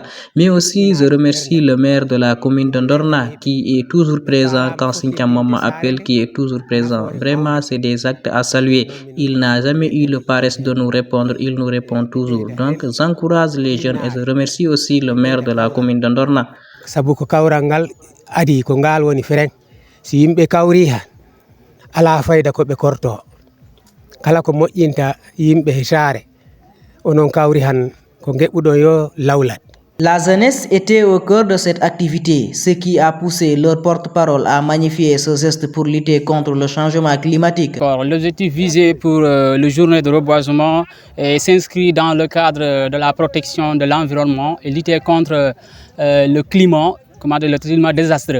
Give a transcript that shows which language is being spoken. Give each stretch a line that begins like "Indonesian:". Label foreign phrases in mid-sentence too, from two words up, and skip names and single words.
French: Mais aussi, je remercie le maire de la commune de Ndorna qui est toujours présent quand Sinthiamama appelle, qui est toujours présent. Vraiment, c'est des actes à saluer. Il n'a jamais eu le paresse de nous répondre, il nous répond toujours. Donc, j'encourage les jeunes et je remercie aussi le maire de la commune de Ndorna.
Fula: Sabuko kaurangal adi ko ngal woni fereng si yimbe kawri han ala fayda ko be korto kala ko moƴƴinta yimbe hisare onon kawri han ko ngebbudo yo lawlat.
French: La jeunesse était au cœur de cette activité, ce qui a poussé leur porte-parole à magnifier ce geste pour lutter contre le changement climatique. L'objectif visé pour le journée de reboisement s'inscrit dans le cadre de la protection de l'environnement et lutter contre le climat, le climat désastreux.